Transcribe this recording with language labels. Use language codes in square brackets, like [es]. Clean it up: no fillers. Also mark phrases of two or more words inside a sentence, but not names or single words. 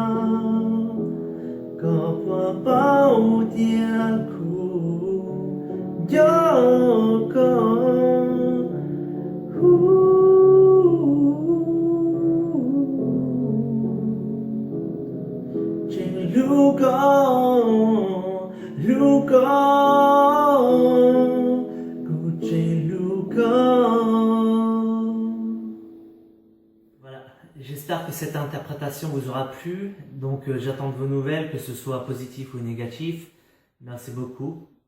[fr] có qua bao tia cu gió có Luca, voilà, j'espère que cette interprétation vous aura plu, donc j'attends de vos nouvelles, que ce soit positif ou négatif. Merci beaucoup.